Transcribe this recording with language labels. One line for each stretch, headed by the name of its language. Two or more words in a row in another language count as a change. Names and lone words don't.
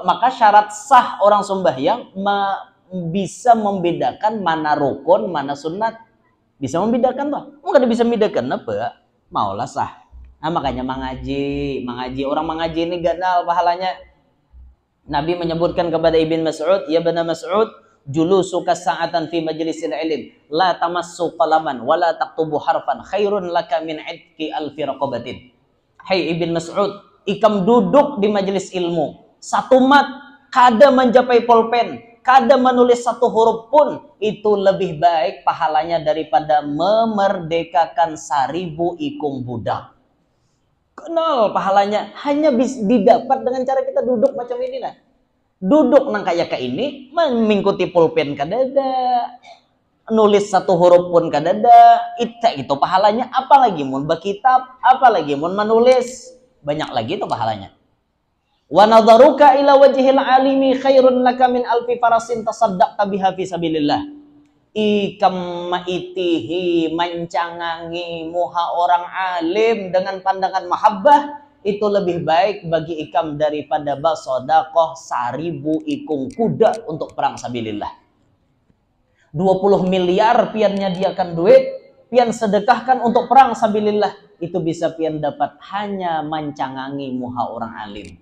Indonesian: Maka syarat sah orang sembahyang bisa membedakan mana rukun, mana sunat. Bisa membedakan tuh. Enggak bisa membedakan apa?
Banjar: Maulah sah. Nah, makanya mengaji. Orang mengaji ini ganal pahalanya.
Indonesian: Nabi menyebutkan kepada
Arabic: Ibn Mas'ud, يا ابن مسعود جلوسك ساعة في مجلس العلم لا تمس قلما ولا تكتب حرفا خير لك من عتق ألف رقبة.
Banjar: Hai Ibn Mas'ud, ikam duduk di majelis ilmu, satu mat kada mencapai pulpen, kada menulis satu huruf pun, itu lebih baik pahalanya daripada memerdekakan 1000 ikung budak. Kenal pahalanya hanya bisa didapat dengan cara kita duduk macam ini lah. Duduk nang kayak ini mengikuti pulpen kadada, nulis satu huruf pun kadada, itu pahalanya. Apalagi mun berkitab, apalagi mun menulis, banyak lagi itu pahalanya.
Arabic: ونظرك إلى وجه العالم خير لك من ألف فرس تصدقت بها في سبيل الله.
Banjar: Ikam maitihi mancangangi muha orang alim dengan pandangan mahabbah, itu lebih baik bagi ikam daripada basodakoh 1000 ikung kuda untuk perang sabilillah. 20 miliar pian nyediakan duit, pian sedekahkan untuk perang sabilillah, itu bisa pian dapat hanya mancangangi muha orang alim.